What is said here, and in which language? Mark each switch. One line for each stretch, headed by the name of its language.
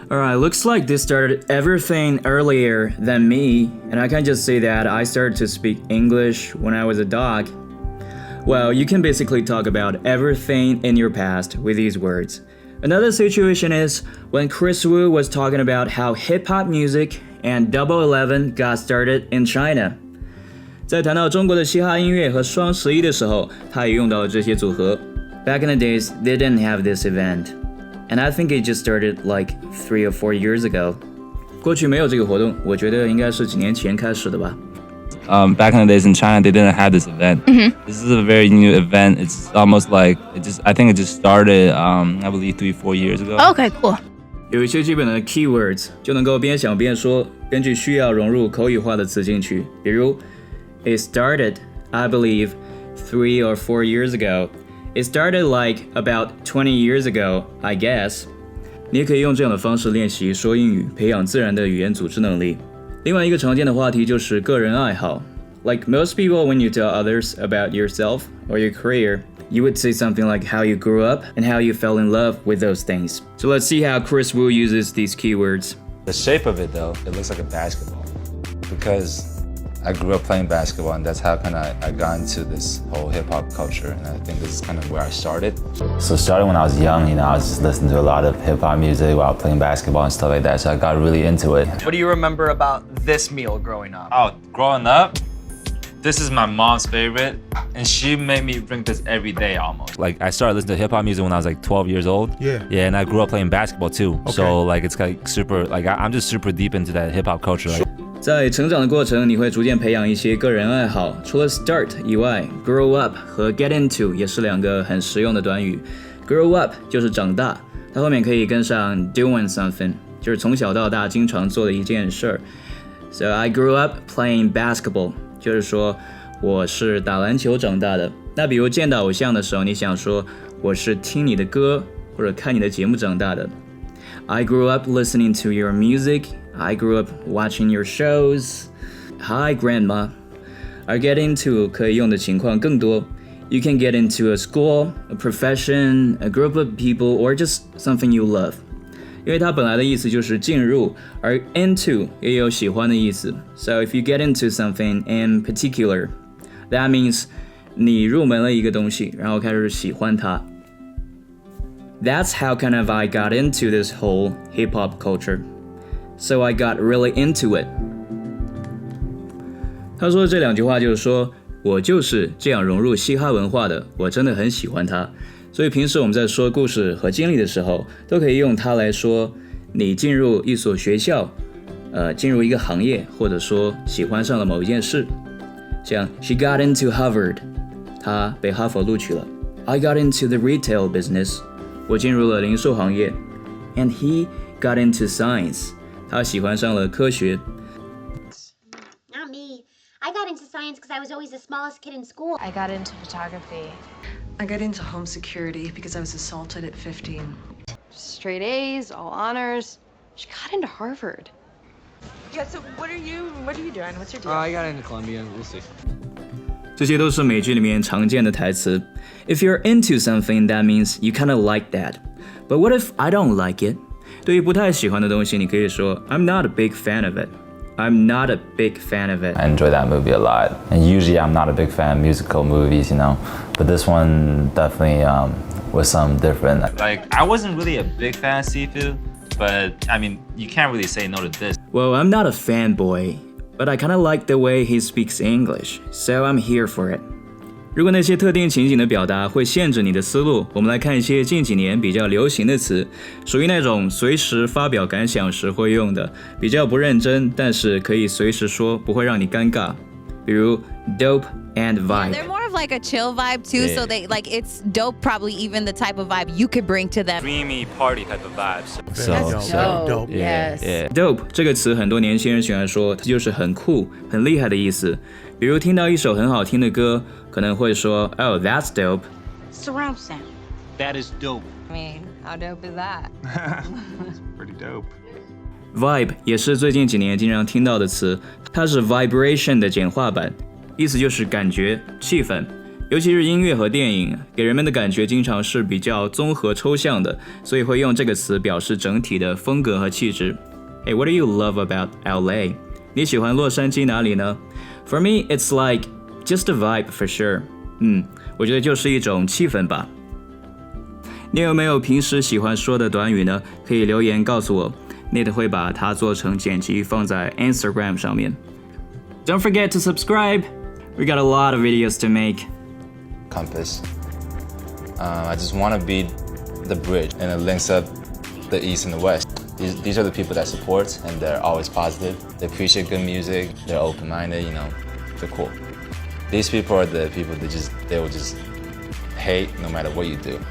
English: Alright, looks like this started everything earlier than me, and I can just say that I started to speak English when I was a dog. Well, you can basically talk about everything in your past with these words. Another situation is when Kris Wu was talking about how hip-hop music and Double 11 got started in China.
Chinese: 在谈到中国的嘻哈音乐和双11的时候，他也用到了这些组合。
English: Back in the days, they didn't have this event. And I think it just started like 3 or 4 years ago.
Chinese: 过去没有这个活动，我觉得应该是几年前开始的吧。
English: Back in the days in China, they didn't have this event. This is a very new event. It's almost like I think it just started, I believe 3-4 years ago. Okay, cool.
Chinese: 有一些基本的 keywords 就能够边想边说，根据需要融入口语化的词进去。比如
English: It started, I believe, 3 or 4 years ago. It started like about 20 years ago, I guess.
Chinese: 你也可以用这样的方式练习说英语，培养自然的语言组织能力。另外一个常见的话题就是个人爱好。
English: Like most people, when you tell others about yourself or your career, you would say something like how you grew up and how you fell in love with those things. So let's see how Kris Wu uses these keywords. The shape of it, though, it looks like a basketball because I grew up playing basketball, and that's how I got into this whole hip-hop culture, and I think this is kind of where I started. So starting when I was young, I was just listening to a lot of hip-hop music while playing basketball and stuff like that, so I got really into it. What do you remember about this meal growing up? Oh, growing up? This is my mom's favorite, and she made me drink this every day almost. Like, I started listening to hip-hop music when I was like 12 years old. Yeah, and I grew up playing basketball too. Okay. So like it's like super, like I'm just super deep into that hip-hop culture.
Chinese: 在成长的过程，你会逐渐培养一些个人爱好。除了 start 以外 ，grow up 和 get into 也是两个很实用的短语。 grow up 就是长大，它后面可以跟上 doing something， 就是从小到大经常做的一件事儿。
English: So I grew up playing basketball，
Chinese: 就是说我是打篮球长大的。那比如见到偶像的时候，你想说我是听你的歌或者看你的节目长大的。
English: I grew up listening to your music.I grew up watching your shows. Hi, Grandma.
Chinese: 而 get into 可以用的情况更多。
English: You can get into a school, a profession, a group of people, or just something you love.
Chinese: 因为它本来的意思就是进入，而 into 也有喜欢的意思。
English: So if you get into something in particular, that means
Chinese: 你入门了一个东西，然后开始喜欢它。
English: That's how kind of I got into this whole hip-hop culture.So I got really into it.
Chinese: 他说这两句话就是说，我就是这样融入嘻哈文化的，我真的很喜欢它。所以平时我们在说故事和经历的时候，都可以用它来说你进入一所学校，进入一个行业，或者说喜欢上了某一件事。像
English: She got into Harvard，
Chinese: 她被哈佛录取了。
English: I got into the retail business，
Chinese: 我进入了零售行业。
English: And he got into science，
Chinese: 他喜欢上了科学。
English: Not me. I got into science because I was always the smallest kid in school. I got into photography. I got into home security because I was assaulted at 15. Straight A's, all honors. She got into Harvard. Yeah, so what are you doing? What's your deal? I got into Columbia. We'll see.
Chinese: 这些都是美剧里面常见的台词。
English: If you're into something, that means you kind of like that. But what if I don't like it?
Chinese: 对于不太喜欢的东西，你可以说
English: I'm not a big fan of it. I'm not a big fan of it. I enjoy that movie a lot. And usually I'm not a big fan of musical movies, But this one definitely was something different. Like, I wasn't really a big fan of seafood, but I mean, you can't really say no to this. Well, I'm not a fanboy, but I kind of like the way he speaks English, so I'm here for it.
Chinese: 如果那些特定情景的表达会限制你的思路，我们来看一些近几年比较流行的词，属于那种随时发表感想时会用的，比较不认真，但是可以随时说，不会让你尴尬。比如 dope and vibe.
English: They're more of like a chill vibe too, so they like it's dope, probably even the type of vibe you could bring to them. Dreamy party type of vibes. Dope. Yes.
Chinese: Dope 这个词很多年轻人喜欢说，它就是很酷、很厉害的意思。比如听到一首很好听的歌，可能会说
English: Oh, that's dope. Surround sound. That is dope. I mean, how dope is that? It's pretty dope.
Chinese: Vibe 也是最近几年经常听到的词，它是 vibration 的简化版，意思就是感觉、气氛。尤其是音乐和电影，给人们的感觉经常是比较综合抽象的，所以会用这个词表示整体的风格和气质。
English: Hey, what do you love about LA?
Chinese: 你喜欢洛杉矶哪里呢？
English: For me, it's like just a vibe for sure.
Chinese: 我觉得就是一种气氛吧。你有没有平时喜欢说的短语呢？可以留言告诉我， Nate 会把它做成剪辑放在 Instagram 上面。
English: Don't forget to subscribe. We got a lot of videos to make. Compass. I just want to be the bridge and it links up the East and the West. These are the people that support and they're always positive. They appreciate good music. They're open-minded, they're cool. These people are the people that they will just hate no matter what you do.